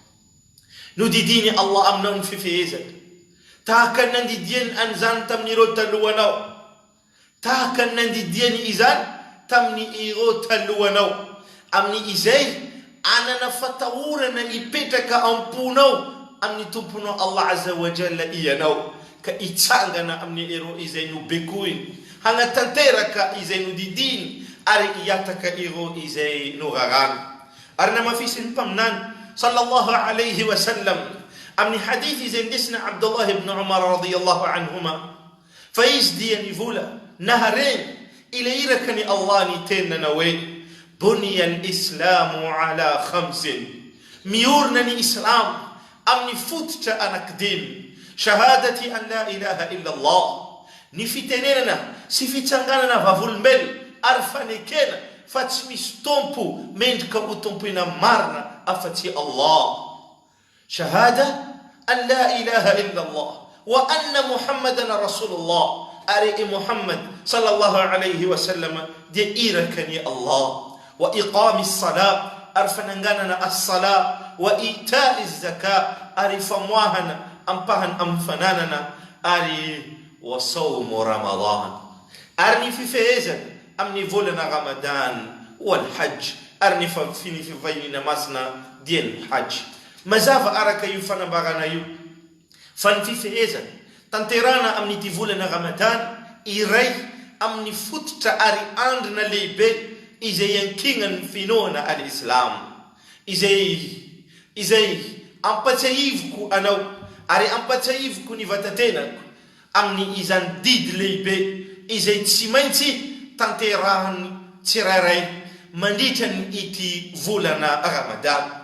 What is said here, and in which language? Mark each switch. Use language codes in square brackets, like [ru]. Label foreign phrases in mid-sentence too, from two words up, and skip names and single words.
[mg] Nodidiny Allah aminao ny fifehezana tahaka nandidiany an'izany tamin'ny ero talohanao, tahaka nandidiany izany tamin'ny ero talohanao, amin'ny izay anana fatahorana ipetraka amponao amin'ny tomponao Allah [ar] عز وجل [mg] ianao, ka itsangana amin'ny ero izay nobekoiny, hanatanteraka izay nodidiny ary iataka ero izay norarana. Ary namafisiny mpaminany [ar] صلى الله عليه وسلم [mg] amin'ny hadithi izay ndesina Abdullah ibn Umar radiyallahu anhuma fa izy dia ny vola nahareny ileirakany Allah ny tena na hoe [ar] بني الإسلام على خمس, [mg] miorna ny Islam amin'ny fototra anankidimy: [ar] شهادة أن لا إله إلا الله, [mg] ny fitenenana sy fitsanganana vavolombelona ary fanekena fa tsy misy tompo mendrika ho tompoina marina afa-tsy Allah. [ar] شهادة أن لا إله إلا الله وأن محمدا رسول الله, ari Muhammad صلى الله عليه وسلم [mg] dia irakani Allah. [ar] وإقام الصلاة, [mg] ary fananganana [ar] الصلاة وإيتاء الزكاة, [mg] ary famoahana ampahan amfananana, ary [ar] وصوم رمضان, [mg] ary ny fifehezana amin'ny volana Ramadan, [ar] والحج, [mg] ary ny finifivainina masina dia ny hajj. Mazava araka io fanambarana io fa ny fifehezana tanterana amin'ny volana Ramadan iray amin'ny fototra ary andrina lehibe izay ankingan'ny finoana al-Islam, izay ampatsahivoko anao ary ampatsahivoko ny vatatenako amin'ny izany didy lehibe izay tsy maintsy tanterahany tsirairay mandritra ny ity volana Ramadan.